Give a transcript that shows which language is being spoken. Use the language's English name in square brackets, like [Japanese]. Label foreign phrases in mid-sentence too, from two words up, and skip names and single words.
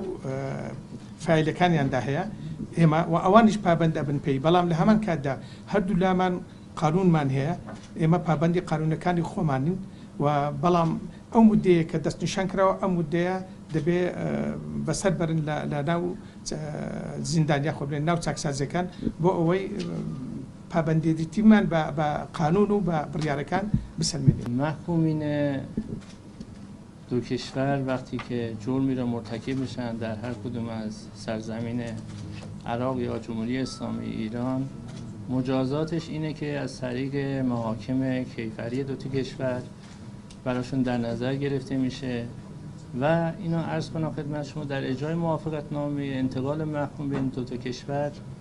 [Central Kurdish] فایلەکانیاندا هەیە ئێمە و ئەوانیش پابەند دەبن پێی بەڵام لە هەمان کاتدا هەردوو لامان قانونمان هەیە ئێمە پابەندی قانونەکانی خۆمانین و بەڵام ئەو مودەیە کە دەستنیشان کراوە ئەم مودەیە دەبێ بەسەر بەرن لە ناو زیندانیا خۆ بڵێن ناو چاکسازەکان بۆ ئەوەی پابەندیتیمان بە قانون و بە بڕیارەکان بسەلمێنین. [Persian] محکومین دو کشور وقتی که جرمی را مرتکب میشن در هر کدوم از سرزمین عراق یا جمهوری اسلامی ایران مجازاتش اینه که از طریق محاکم کیفری دو تا کشور براشون در نظر گرفته میشه و اینو عرض کنم خدمت شما در اجرای موافقتنامه انتقال محکوم بین دو تا کشور